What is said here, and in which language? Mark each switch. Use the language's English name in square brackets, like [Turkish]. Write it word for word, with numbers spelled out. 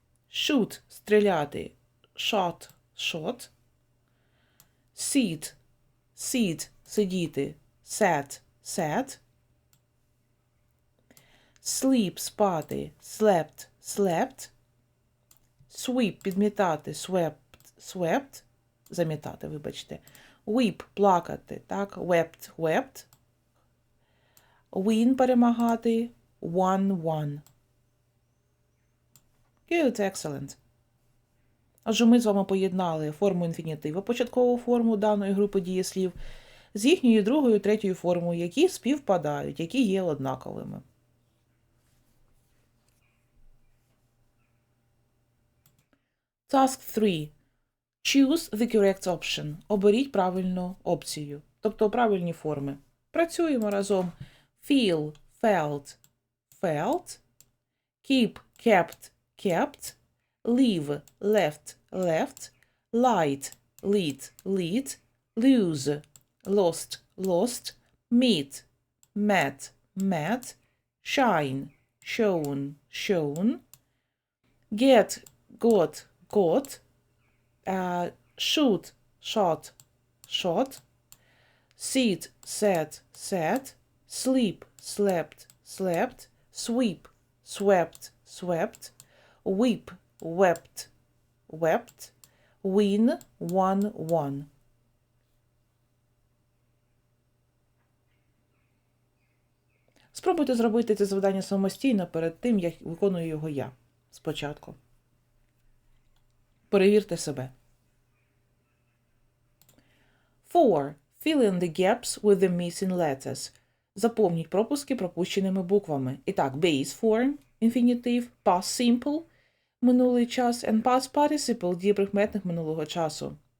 [English] shoot – стріляти, shot – shot, sit – sit – сидіти, sat – sat, sleep – спати, slept – slept, sweep – підмітати, swept – swept, [Ukrainian] замітати, вибачте, [English] weep – плакати, так, wept – wept, win – перемагати, won – won. Good, excellent. [Ukrainian] Отже, ми з вами поєднали форму інфінітива, початкову форму даної групи дієслів, з їхньою другою, третьою формою, які співпадають, які є однаковими. [English] Task three. Choose the correct option. [Ukrainian] Оберіть правильну опцію, тобто правильні форми. Працюємо разом. [English] Feel, felt, felt, keep, kept, kept, leave, left, left, light, lit, lit, lose, lost, lost, meet, met, met, shine, shown, shown, get, got, got, uh, shoot, shot, shot, sit, sat, sat, sleep, slept, slept, sweep, swept, swept, weep, wept, wept, win, won, won. [Ukrainian] Спробуйте зробити це завдання самостійно перед тим, як виконую його я спочатку. Перевірте себе. [English] Four. Fill in the gaps with the missing letters. [Ukrainian] Заповніть пропуски пропущеними буквами. І так, base form, інфінітив, past simple, минулий час, and past participle, дії прикметних минулого часу.